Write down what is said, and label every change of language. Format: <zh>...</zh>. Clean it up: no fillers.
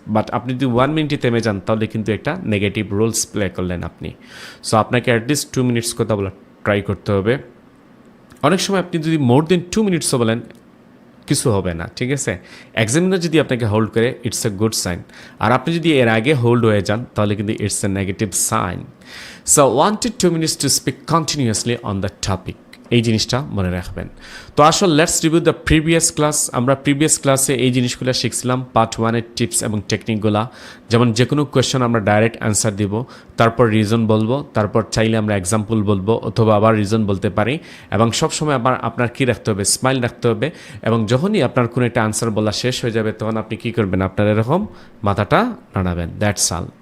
<bn>But আপনি যদি 1 মিনিটে থেমে যান তাহলে কিন্তু একটা নেগেটিভ রোলস প্লে করলেন আপনি। সো আপনাকে অ্যাটলিস্ট 2 মিনিটস কথা বলা ট্রাই করতে হবে। অনেক সময় আপনি যদি মোর দেন 2 মিনিটসও বলেন কিছু হবে না, ঠিক আছে। এক্সামিনার যদি আপনাকে হোল্ড করে</bn> <en>it's a good sign,</en> <bn>আর আপনি যদি এর আগে হোল্ড হয়ে যান তাহলে কিন্তু</bn> <en>It's a negative sign. So 1 to 2 minutes to speak continuously on the topic,</en> <bn>এই জিনিসটা মনে রাখবেন। তো আসলে</bn> <en>Let's review the previous class.</en> <bn>আমরা প্রিভিয়াস ক্লাসে এই জিনিসগুলো শিখছিলাম, পার্ট 1-এর টিপস এবং টেকনিকগুলা। যেমন যে কোনো কোয়েশ্চেন আমরা ডাইরেক্ট অ্যান্সার দিব, তারপর রিজন বলবো, তারপর চাইলে আমরা এক্সাম্পল বলবো অথবা আবার রিজন বলতে পারি। এবং সবসময় আবার আপনার কী রাখতে হবে, স্মাইল রাখতে হবে। এবং যখনই আপনার কোনো একটা আনসার বলা শেষ হয়ে যাবে তখন আপনি কী করবেন, আপনার এরকম মাথাটা নাড়াবেন,</bn> <en>That's all.</en>